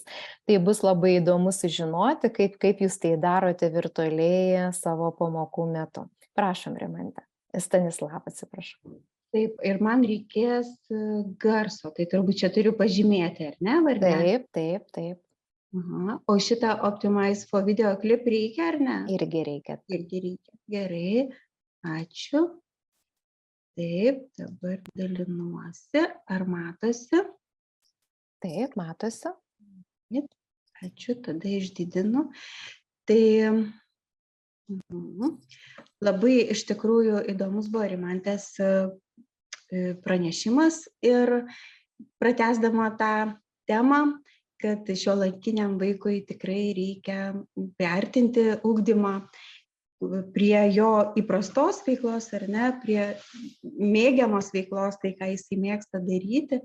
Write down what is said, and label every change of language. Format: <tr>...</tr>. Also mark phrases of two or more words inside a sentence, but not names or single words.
<lt>Tai bus labai įdomu sužinoti, kaip jūs tai darote virtualiai savo pamokų metu. Prašom, Rimante. Stanislava, atsiprašau. Taip, ir man reikės garso, tai turbūt čia turiu pažymėti, ar ne? Varne? Taip. Aha. O šitą</lt> <en>Optimize for video clip</en> <lt>reikia, ar ne? Irgi reikia. Gerai, ačiū. Taip, dabar dalinuosi. Ar matosi? Taip, matosi. Ačiū, tada išdidinu. Tai labai iš tikrųjų įdomus buvo Rimantės pranešimas ir pratęsdama tą temą, kad šiuolaikiniam vaikui tikrai reikia priartinti ugdymą prie jo įprastos veiklos, ar ne, prie mėgiamos veiklos, tai ką jis mėgsta daryti.</lt>